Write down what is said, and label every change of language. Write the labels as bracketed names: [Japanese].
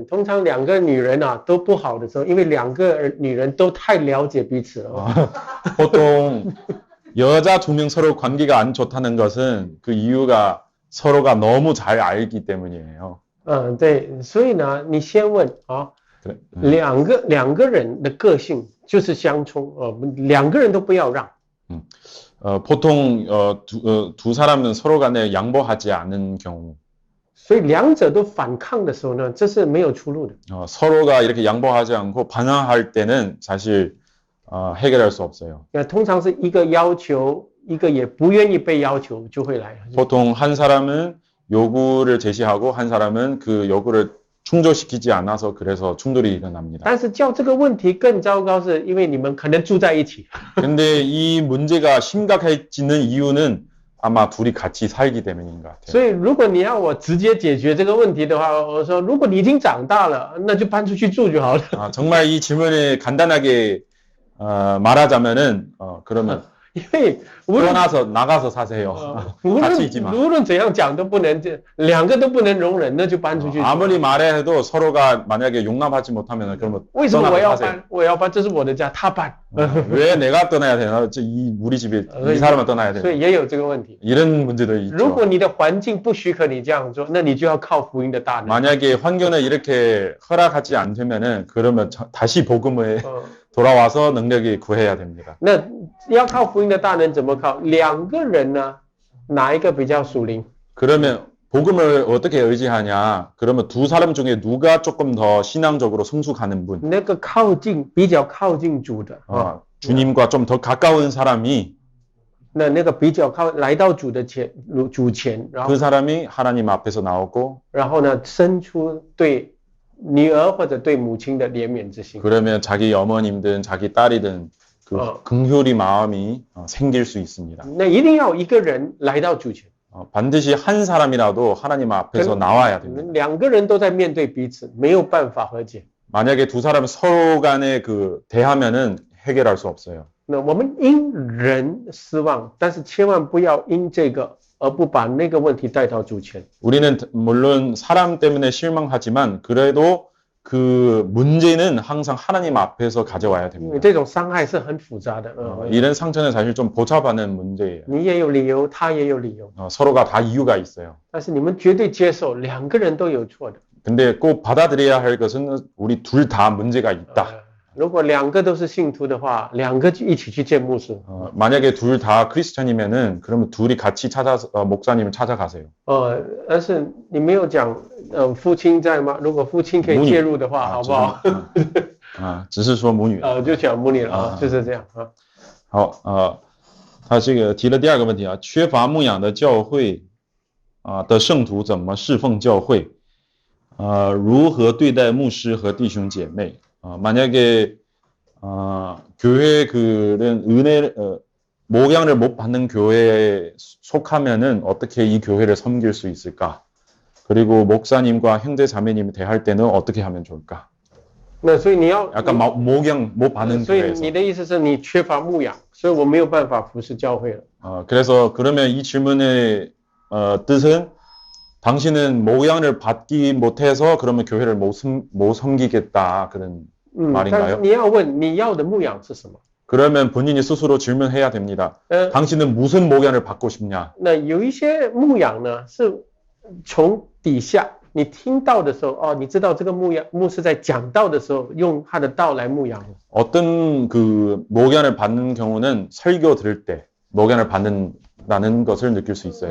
[Chinese] 通常两个女人啊都不好的时候，因为两个女人都太了解彼此了。 [Korean] 보통 여자 두 명 서로 관계가 안 좋다는 것은 그 이유가 서로가 너무 잘 알기 때문이에요. [Chinese] 对，所以呢，你先问啊， [Korean] 그래, [Chinese] 两个人的个性就是相冲，两个人都不要让。 [Korean] 보통 두 사람은 서로 간에 양보하지 않는 경우. [Chinese] 所以两者都反抗的时候呢，这是没有出路的。 [Korean] 서로가 이렇게 양보하지 않고 반항할 때는 사실 해결할 수 없어요. [Chinese] 通常是一个要求，一个也不愿意被要求，就会来。 [Korean] 보통 한 사람은 요구를 제시하고 한 사람은 그 요구를 충족시키지 않아서 그래서 충돌이 일어납니다. [Chinese] 但是叫这个问题更糟糕，是因为你们可能住在一起。 [Korean] 근데 이 문제가 심각해지는 이유는 아마 둘이 같이 살기 때문인 것 같아요. [Chinese] 所以如果你要我直接解决这个问题的话，我说如果你已经长大了，那就搬出去住就好了。 [Korean] 정말 이 질문을 간단하게 말하자면은 그러면 [Chinese] 因为无论 [Korean] 떠나서 나가서 사세요. 같이 있지 마. [Chinese] 无论怎样讲都不能，两个都不能容忍，那就搬出去。 [Korean] 아무리 말해도 서로가 만약에 용납하지 못하면 그러면 [Chinese] 为什么我 [Korean] 떠나서 [Chinese] 要 [Korean] 사세요. [Chinese] 搬？我要搬，这是我的家，他搬。 [Korean] 왜 내가 떠나야 되나? 우리 집에 이 사람은 떠나야 [Chinese] 所 [Korean] 돼. [Chinese] 以也有这个问题。 [Korean] 이런 문제도 [Chinese] 如 [Korean] 있죠. [Chinese] 果你的环境不许可你这样做，那你就要靠福音的大能。 [Korean] 만약에 환경을 이렇게 허락하지 않다면은 그러면 다시 복음에 돌아와서 능력이 구해야 됩니다. [Chinese] 那要靠福音的大能怎么靠？两个人呢，哪一个比较属灵？ [Korean] 그러면 복음을 어떻게 의지하냐? 그러면 두 사람 중에 누가 조금 더 신앙적으로 성숙하는 분? [Chinese] 那个比较靠近主的 [Korean] 주님과 좀 더 가까운 사람이 [Chinese] 那个比较来到主前，然后 [Korean] 그 사람이 하나님 앞에서 나오고 [Chinese] 然后呢，生出对女儿或者对母亲的怜悯之心。 [Korean] 그러면 자기 어머님든 자기 딸이든 그 긍휼이 마음이 생길 수 있습니다. [Chinese] 那一定要一个人来到主前， [Korean] 반드시 한 사람이라도 하나님 앞에서 나와야 됩니다. [Chinese] 两个人都在面对彼此，没有办法和解。 [Korean] 만약에 두 사람 서로 간에 그 대하면은 해결할 수 없어요. [Chinese] 那我们因人失望，但是千万不要因这个而不把那个问题带到主前。 [Korean] 우리는 물론 사람 때문에 실망하지만 그래도 그 문제는 항상 하나님 앞에서 가져와야 [Chinese] 因为这种伤害是很复杂的， [Korean] 이런 상처는 사실 좀 복잡하는 문제예요. [Chinese] 你也有理由，他也有理由， [Korean] 서로가 다 이유가 있어요. [Chinese] 但是你们绝对接受两个人都有错的。 [Korean] 근데 꼭 받아들여야 할 것은 우리 둘 다 문제가 있다. [Chinese] 如果两个都是信徒的话，两个就一起去见牧师。 [Korean] 만약에 둘 다 크리스천이면은 그러면 둘이 같이 찾아서 목사님을 찾아가세요. [Chinese] 但是你没有讲，父亲在吗？如果父亲可以介入的话，好不好？只是说母女。就讲母女了，就是这样啊。好，他这个提了第二个问题啊，缺乏牧养的教会的圣徒怎么侍奉教会？如何对待牧师和弟兄姐妹？ [Korean] 만약에 교회 그런 목양을 못 받는 교회에 속하면은 어떻게 이 교회를 섬길 수 있을까? 그리고 목사님과 형제 자매님이 대할 때는 어떻게 하면 좋을까? [Chinese] 那所以你要 [Korean] 약간 목양 못 받는 [Chinese] 所以 [Korean] 교회에서. [Chinese] 你的意思是你缺乏牧养，所以我没有办法服侍教会了。 [Korean] 그래서 그러면 이 질문의 뜻은 당신은 모양을 받기 못해서 그러면 교회를 못 섬기겠다 그런 말인가요? [Chinese] 但你要问你要的牧养是什么？ [Korean] 그러면 본인이 스스로 질문해야 됩니다. 당신은 무슨 모양을 받고 싶냐? [Chinese] 那有一些牧养呢，是从底下你听到的时候，哦，你知道这个牧师在讲道的时候，用他的道来牧养。 [Korean] 어떤 그 모양을 받는 경우는 설교 들을 때 모양을 받는다는 것을 느낄 수 있어요.